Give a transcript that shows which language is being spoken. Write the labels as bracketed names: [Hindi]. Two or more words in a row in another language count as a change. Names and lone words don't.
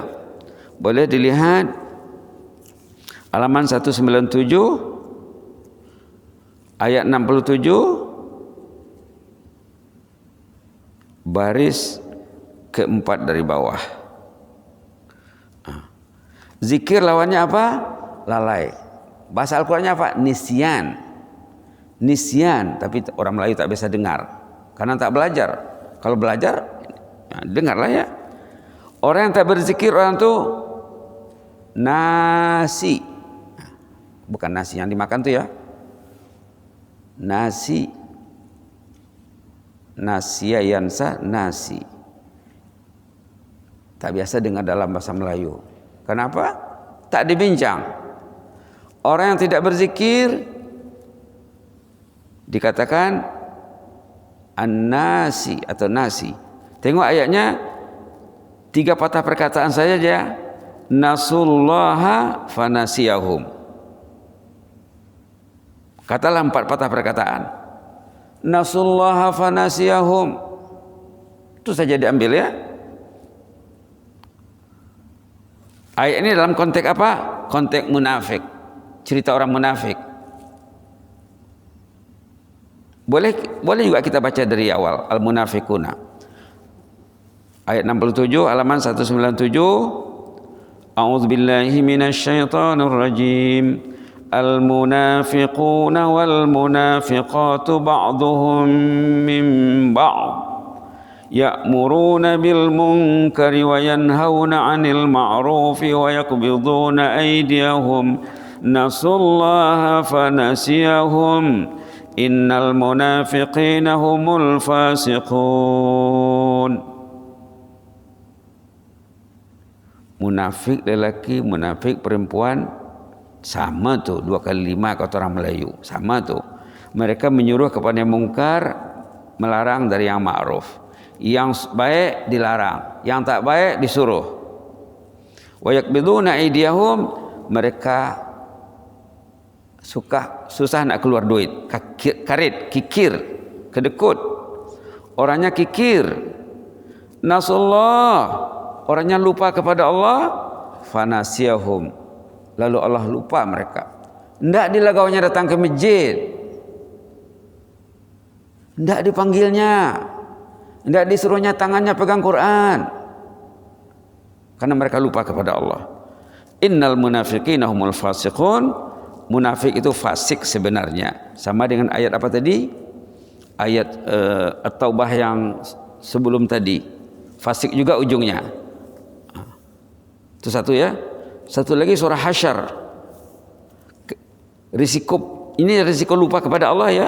[Malay] Boleh dilihat halaman 197 ayat 67 baris keempat dari bawah. Zikir lawannya apa? Lalai. Bahasa Al-Qur'annya apa? Nisyan. Nisyan, tapi orang Melayu tak biasa dengar karena tak belajar. Kalau belajar, ya, dengarlah ya. Orang yang tak berzikir orang tu nasi. Bukan nasi yang dimakan tu ya. [Arabic] ناسي. نسي ينسى ناسي. [Malay] Tak biasa dengar dalam bahasa Melayu. Kenapa? Tak dibincang. Orang yang tidak berzikir dikatakan an-nasi atau nasi. Tengok ayatnya 3 patah perkataan saja dia. [Arabic] نسوا الله فنسيهم. [Malay] Katalah 4 patah perkataan. [Arabic] نسوا الله فنسيهم. [Malay] Itu saja diambil ya. Ayat ini dalam konteks apa? Konteks munafik. Cerita orang munafik. Boleh juga kita baca dari awal Al-Munafiquna. Ayat 67 halaman 197. [Arabic] أعوذ بالله من الشيطان الرجيم. المنافقون والمنافقات بعضهم من بعض. يأمرون بالمنكر وينهون عن المعروف ويقبضون أيديهم نسوا الله فنسيهم إن المنافقين هم الفاسقون. [Malay] Munafik lelaki, munafik perempuan sama tu, 2 kali 5 kata orang Melayu, sama tu. Mereka menyuruh kepada yang mungkar, melarang dari yang ma'ruf. Yang baik dilarang, yang tak baik disuruh. [Arabic] ويقبضون أيديهم, [Malay] mereka susah nak keluar duit, kikir, kedekut. Orangnya kikir. [Arabic] نسوا الله, [Malay] orangnya lupa kepada Allah. Fanasiyahum, lalu Allah lupa mereka. Tidak dilagaunya datang ke masjid, tidak dipanggilnya, tidak disuruhnya tangannya pegang Quran, karena mereka lupa kepada Allah. [Arabic] إن المنافقين هم الفاسقون. [Malay] Munafik itu fasik sebenarnya. Sama dengan ayat apa tadi? Ayat At-Taubah yang sebelum tadi. Fasik juga ujungnya. Itu satu ya. Satu lagi surah Hasyr. Ini risiko lupa kepada Allah ya.